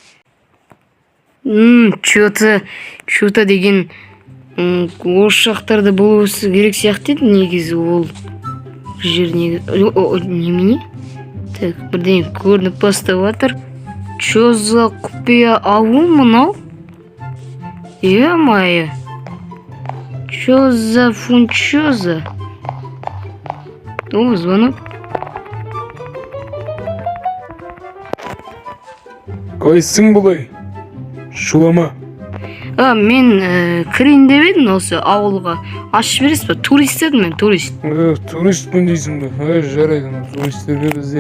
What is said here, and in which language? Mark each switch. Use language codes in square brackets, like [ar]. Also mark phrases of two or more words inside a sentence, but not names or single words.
[kk] Что-то деген ошақтарда болуысы керек сияқты еді негізі ол жер негізі. Немене? Так, бірден көрініп бастап жатыр. [ru] Чё за [kk] құпия ауыл мынау? [ru] Е-мое. Чё за фунчоза? О, звонок. [kk] Қайсың бұлай? Шулама. Мен кірейін деп едім осы ауылға. Ашып бересіз ба? Турист едім мен, турист. Туристпін дейсің бе? Жарайды, туристерге бізде.